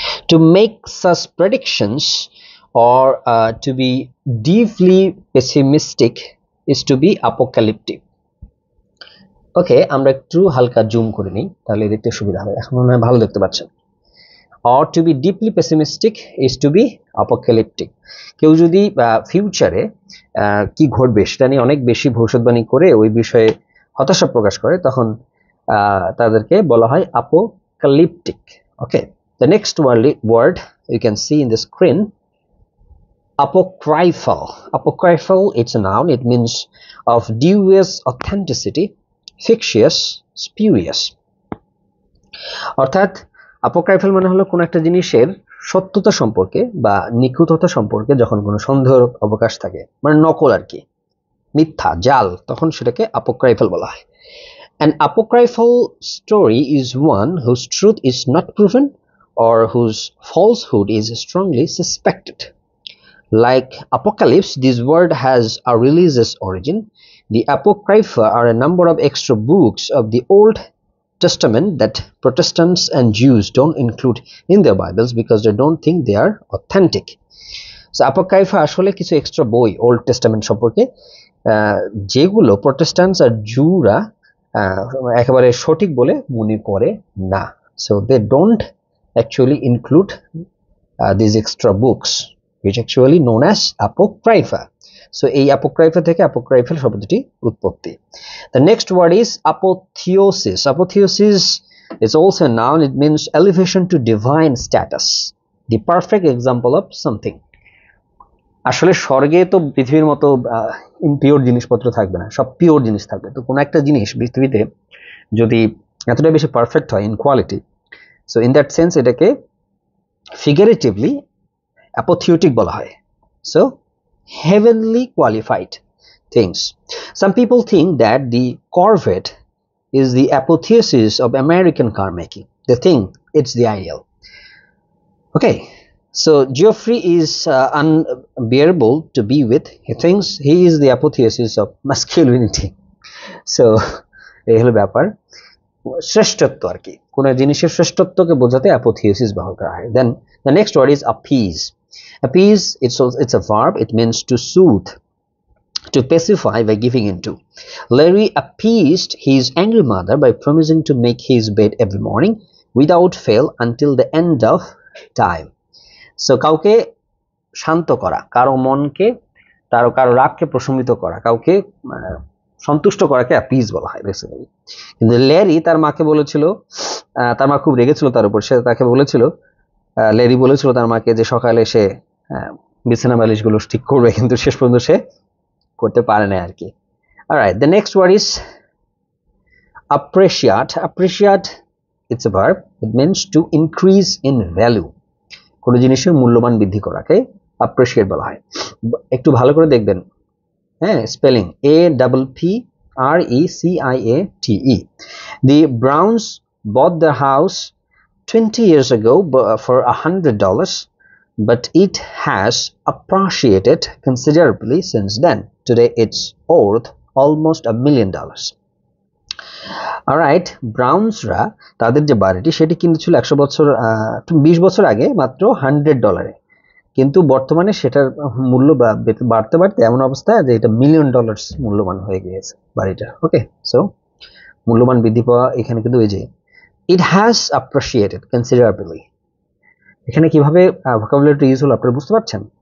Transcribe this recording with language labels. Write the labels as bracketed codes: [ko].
[en] To make such predictions or to be deeply pessimistic is to be apocalyptic. [bn] ওকে, আমরা একটু হালকা zoom করে নিই, তাহলে দেখতে সুবিধা হবে। এখন মনে হয় ভালো দেখতে পাচ্ছেন। [en] Or to be deeply pessimistic is to be apocalyptic. [bn] কেউ যদি ফিউচারে কি ঘটবে সেটা নিয়ে অনেক বেশি ভবিষ্যৎবাণী করে ওই বিষয়ে হতাশা প্রকাশ করে, তখন তাদেরকে বলা হয় apocalyptic. [en] Okay, the next word you can see in the screen, apocryphal. Apocryphal, it's a noun. It means of dubious authenticity, fictitious, spurious. অর্থাৎ apocryphal মানে হলো কোন একটা জিনিসের সত্যতা সম্পর্কে বা নিখুঁততা সম্পর্কে যখন কোনো সন্দেহের অবকাশ থাকে, মানে নকল আর কি, মিথ্যা, জাল, তখন সেটাকে অ্যাপোক্রাইফাল বলা হয়। An apocryphal story is one whose truth is not proven or whose falsehood is strongly suspected. Like apocalypse, this word has a religious origin. The apocrypha are a number of extra books of the Old Testament that Protestants and Jews don't include in their Bibles because they don't think they are authentic. [bn] So apocrypha আসলে কিছু extra বই old testament সম্পর্কে, যেগুলো প্রটেস্ট্যান্টস আর জুরা একেবারে সঠিক বলে মনে করে না। [en] So they don't actually include these extra books, which actually known as apocrypha. [bn] So এই apocrypha থেকে apocryphal শব্দটি উৎপত্তি। [en] The next word is apotheosis. Apotheosis is also a noun. It means elevation to divine status. the perfect example of something. [bn] আসলে স্বর্গে তো পৃথিবীর মতো impure জিনিসপত্র থাকবে না, সব পিওর জিনিস থাকবে। তো কোনো একটা জিনিস পৃথিবীতে যদি এতটা বেশি পারফেক্ট হয় [en] in quality, so in that sense [bn] এটাকে ফিগারেটিভলি অ্যাপোথিওটিক বলা হয়। [en] So heavenly qualified things. Some people think that the Corvette is the apotheosis of American car making. They think it's the ideal. Okay, so Geoffrey is unbearable to be with. He thinks he is the apotheosis of masculinity. [bn] So এই হলো ব্যাপার, শ্রেষ্ঠত্ব আর কি, কোন জিনিসের শ্রেষ্ঠত্বকে বোঝাতে অ্যাপোথিওসিস ব্যবহার করা হয়। [en] Then the next word is appease. Appease, it's a verb. It means to soothe, to pacify by giving into. Larry appeased his angry mother by promising to make his bed every morning without fail until the end of time. [bn] So কাউকে শান্ত করা, কারো মনকে, কারো রাগকে প্রশমিত করা, কাউকে সন্তুষ্ট করাকে অ্যাপিজ বলা হয় বেসিক্যালি। কিন্তু ল্যারি তার মাকে বলেছিল, তার মা খুব রেগেছিল তার উপর, সে তাকে বলেছিল, ল্যারি বলেছিল তার মাকে যে সকালে সে বিছানা বালিশগুলো ঠিক করবে, কিন্তু শেষ পর্যন্ত সে করতে পারে না আর কি। [en] Alright, the next word is appreciate. Appreciate, it's a verb. It means to increase in value. [bn] কোনো জিনিসের মূল্যমান বৃদ্ধি করাকে appreciate বলা হয়। একটু ভালো করে দেখবেন, হ্যাঁ, spelling APPRECIATE. [en] The Browns bought the house 20 years ago for $100, but it has appreciated considerably since then. Today it's worth almost $1 million. [bn] Alright, ব্রাউনসরা তাদের যে বাড়িটি সেটি কিনেছিল 20 বছর আগে মাত্র $100, কিন্তু বর্তমানে সেটার মূল্য বাড়তে বাড়তে এমন অবস্থা যে এটা $1 মিলিয়ন মূল্যবান হয়ে গিয়েছে বাড়িটা। ওকে, সো মূল্যবান বৃদ্ধি পাওয়া এখানে কিন্তু এই যে [en] it has appreciated considerably, [bn] এখানে কিভাবে ভোকাবুলারি ইউজ হলো আপনারা বুঝতে পারছেন।